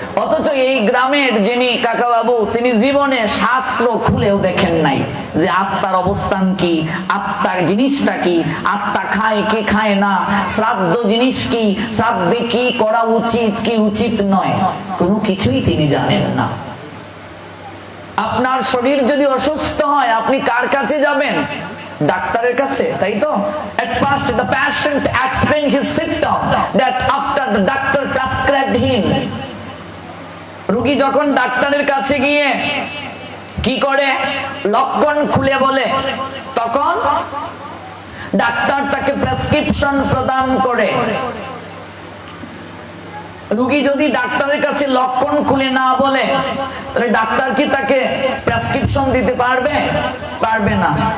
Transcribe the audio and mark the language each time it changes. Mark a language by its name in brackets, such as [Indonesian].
[Bangla] অথচ এই গ্রামের যিনি কাকা বাবু, তিনি জীবনে শাস্ত্র খুলেও দেখেন নাই যে আত্মার অবস্থান কি, আত্মার জিনিসটা কি, আত্মা খায় কি খায় না, শ্রাদ্ধ জিনিস কি, শ্রাদ্ধে কি করা উচিত কি উচিত নয়, কোনো কিছুই তিনি জানেন না। আপনার শরীর যদি অসুস্থ হয় আপনি কার কাছে যাবেন? ডাক্তারের কাছে, তাই তো? [English] At first the patient explained his symptom that after the doctor prescribed him. [Bangla] রোগী যখন ডাক্তারের কাছে গিয়ে কি করে লক্ষণ খুলে বলে, তখন ডাক্তার তাকে প্রেসক্রিপশন প্রদান করে। রোগী যদি ডাক্তারের কাছে লক্ষণ খুলে না বলে, তাহলে ডাক্তার কি তাকে প্রেসক্রিপশন দিতে পারবে? পারবে না।